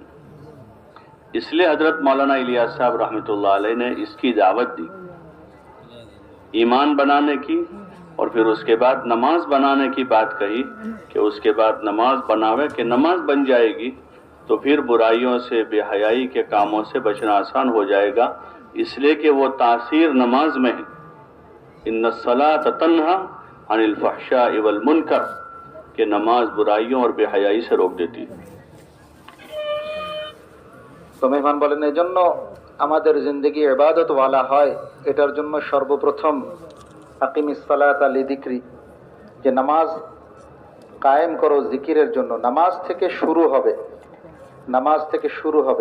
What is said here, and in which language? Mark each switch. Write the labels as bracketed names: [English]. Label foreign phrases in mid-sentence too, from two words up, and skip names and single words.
[Urdu] اس لیے حضرت مولانا الیاس صاحب [Arabic] رحمۃ اللہ علیہ [Urdu] نے اس کی دعوت دی، ایمان بنانے کی، اور پھر اس کے بعد نماز بنانے کی بات کہی کہ اس کے بعد نماز بناوے، کہ نماز بن جائے گی تو پھر برائیوں سے، بے حیائی کے کاموں سے بچنا آسان ہو جائے گا. اس لیے کہ وہ تاثیر نماز میں ہے. [Arabic] ان الصلاۃ تنہی عن الفحشاء والمنکر، [Urdu] کہ نماز برائیوں اور بے حیائی سے روک دیتی ہے. [Bangla] তো মেহমান বলেন এজন্য আমাদের জিন্দেগি ইবাদত ওয়ালা হয়, এটার জন্য সর্বপ্রথম [Arabic] أقم الصلاة لذكري, [Bangla] যে নামাজ কায়েম করো জিকিরের জন্য. নামাজ থেকে শুরু হবে, নামাজ থেকে শুরু হবে.